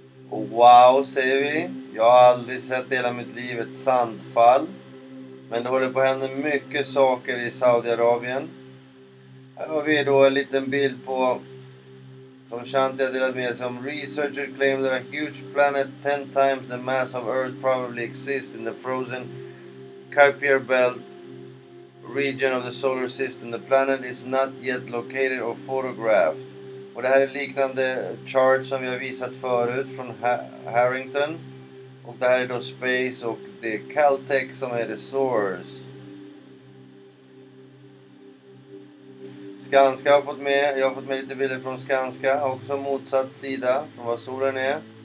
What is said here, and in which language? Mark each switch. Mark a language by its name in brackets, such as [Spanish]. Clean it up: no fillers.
[Swedish] Och wow, säger vi. Jag har aldrig sett hela mitt liv ett sandfall. Men det håller på att hända mycket saker i Saudiarabien. Här har vi då en liten bild på som Shanti har delat med sig om. [English] Researchers claim that a huge planet 10 times the mass of Earth probably exists in the frozen Kuiper belt region of the solar system. The planet is not yet located or photographed. [Swedish] Och det här är liknande chart som vi har visat förut från Harrington. Och det här är då Space och det är Caltech som är [English] the source. [Swedish] Skanska har fått med, jag har fått med lite bilder från Skanska, också motsatt sida från vad solen är.